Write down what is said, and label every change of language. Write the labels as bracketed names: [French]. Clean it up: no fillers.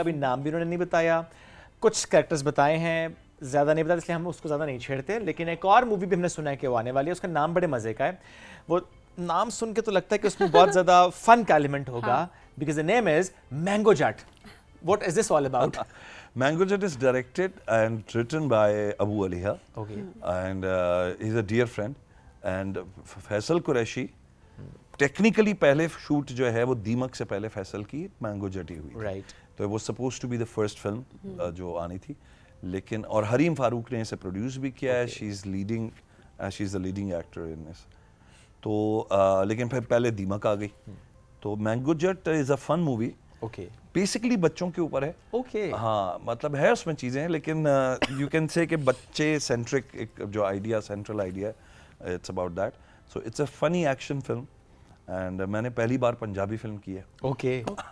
[Urdu] ابھی نام بھی انہوں نے نہیں بتایا, کچھ کریکٹرز بتائے ہیں, زیادہ نہیں بتایا, اس لیے ہم اس کو زیادہ نہیں چھیڑتے. لیکن ایک اور مووی بھی ہم نے سنا ہے کہ وہ آنے والی ہے, اس کا نام بڑے مزے کا ہے. وہ نام سن کے تو لگتا ہے کہ اس میں بہت زیادہ فن کا ایلیمنٹ ہوگا, because [English] the name is Mango Jat. What is this all about? Mango Jat is directed and written by Abu Aliha. Okay. And he's a dear friend. And Faisal Qureshi, technically [Urdu] پہلے shoot جو ہے وہ دیمک سے پہلے فیصل کی Mango Jat ہی ہوئی. [English] Right. تو it was supposed to be the first film [Urdu] جو آنی تھی. لیکن اور حریم فاروق نے اسے پروڈیوس بھی کیا ہے. [English] She's the leading actor in this. [Urdu] تو لیکن پھر پہلے دیمک آ گئی. [English] تو Mango Jat is a fun movie. Okay. [Urdu] Basically بچوں کے اوپر ہے. [English] Okay. [Urdu] ہاں مطلب ہے اس میں چیزیں, لیکن [English] you can say [Urdu] کہ بچے سینٹرک ایک جو آئیڈیا, سینٹرل آئیڈیا ہے, [English] It's about that. So it's a funny action film. And [Urdu] میں نے پہلی بار پنجابی فلم کی ہے. [English] Okay.